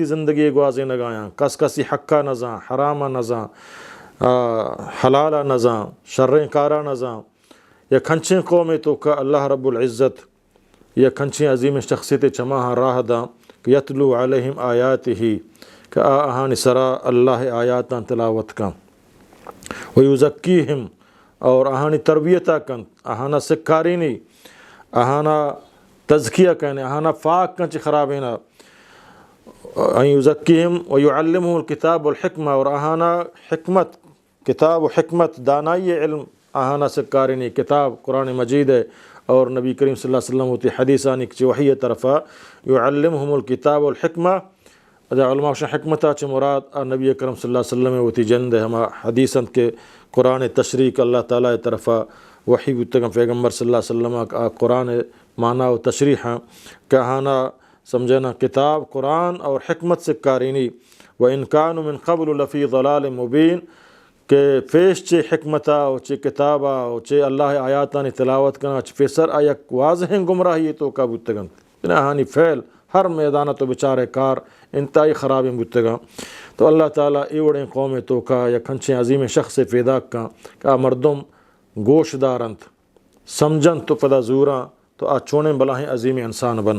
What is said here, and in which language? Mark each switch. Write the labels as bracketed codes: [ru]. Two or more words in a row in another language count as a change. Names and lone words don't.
[bal] زندگی گوازے نگایاں، کس کسی حقہ نزاں، حرامہ نزاں، حلالہ نزاں، شریں کارہ نزاں، یا کھنچیں قومیں تو کا [ar] اللہ رب العزت [bal] یا کھنچیں عظیم شخصیت چماہاں راہ دا کہ [ar] یتلو علیہم آیاتہ [bal] کہ آہانی سرا اللہ آیاتاں تلاوت کا، ویزکیہم اور آہانی تربیتہ کن، آہانا سکارینی، آہانا تزکیہ کہنے، آہانا فاق کنچ خرابینا، [ar] یزکیہم ویعلمہم الکتاب والحکمہ [bal] اور آہانا حکمت، کتاب و حکمت دانائی علم آہانا سکارینی، کتاب قرآن مجید ہے اور نبی کریم [ar] صلی اللہ علیہ وسلم [bal] ہوتی حدیثانی کی وحی طرفہ [ar] یعلمہم الکتاب والحکمہ، [bal] علماء شاہ حکمتہ چھ مراد نبی کریم [ar] صلی اللہ علیہ وسلم [bal] ہوتی جند ہے، ہما حدیثاں کے قرآن تشریح اللہ تعالیٰ طرفہ وحی بتگم پیغمبر [ar] صلی اللہ علیہ وسلم [bal] کا قرآن معنی و تشریح کہ آہانا سمجھنا کتاب قرآن اور حکمت سے کارینی، [ar] وَإِن كَانُوا مِن قَبْلُ لَفِي ضَلَالٍ مُبِينٍ [bal] کہ فیش چے حکمتہ و چے کتابہ و چے اللہ آیاتانی تلاوت کرنا چے فیسر آیک واضح گمراہی تو کا بتگن آہانی فعل ہر میدانہ تو بچارے کار انتہائی خرابیں بتگا۔ تو اللہ تعالیٰ ایوڑیں قوم تو کا یا کھنچیں عظیم شخص پیدا کا مردم گوش دارنت سمجھن تو پدا زوراں تو آ چونے بلاہیں عظیم انسان بنن۔